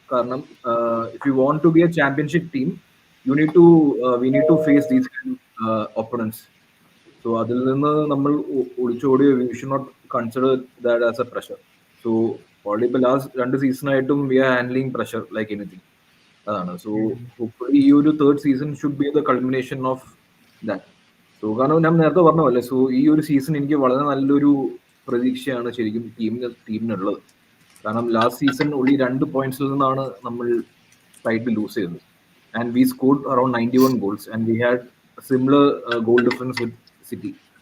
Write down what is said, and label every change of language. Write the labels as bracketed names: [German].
[English] കാരണം if you want to be a championship team, we need to face these kind of opponents. So [Malayalam] അതിൽ നിന്ന് നമ്മൾ ഒളിച്ചോടി [English] we should not consider that as a pressure. So already ഇപ്പോൾ last 2 സീസണായിട്ടും we are handling pressure like anything. അതാണ്. So hopefully ഈ ഒരു 3rd season should be the culmination of that. [Malayalam] So കാരണം ഞാൻ നേരത്തെ പറഞ്ഞ പോലെ സോ ഈ ഒരു സീസൺ എനിക്ക് വളരെ നല്ലൊരു പ്രതീക്ഷയാണ് ശരിക്കും ടീമിനുള്ളത്. കാരണം ലാസ്റ്റ് സീസൺ ഉള്ളി 2 പോയിന്റ്സിൽ നിന്നാണ് നമ്മൾ ടൈറ്റിൽ ലൂസ് ചെയ്തത്. [English] And we scored around 91 goals and we had a similar goal difference with City.